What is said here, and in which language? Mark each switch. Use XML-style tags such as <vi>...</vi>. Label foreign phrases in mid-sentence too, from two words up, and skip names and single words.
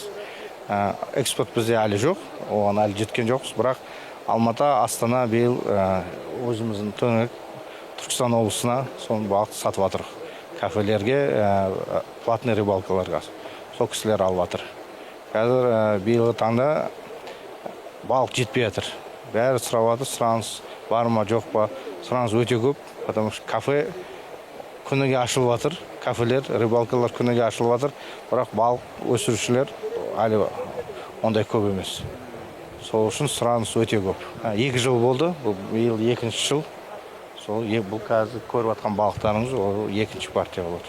<kk>Экспорт бізде әлі жоқ, оған әлі жеткен жоқпыз, бірақ Алматы, Астана биыл өзіміздің Төңірек, Түркістан облысына соны балықты сатып жатыр. Кафелерге,</kk> <ru>платный рыбалкаларға</ru> <kk>сол кісілер алып жатыр. Қазір биылғы таңда балық жетпей жатыр. Бәрі сұрап жатыр, сұраныс бар ма, жоқ па? Сұраныс өте көп,</kk> <ru>потому что</ru> <kk>кафе күніге ашылып жатыр, кафелер, рыбалкалар күніге ашылып жатыр, бірақ балық өсірушілер әлі ондай көп емес. Сол үшін сұраныс өте көп. 2 жыл болды, биыл 2-ші жыл. Сол бұл қазір көріп жатқан балықтарымыз ол 2-ші партия болады.</kk>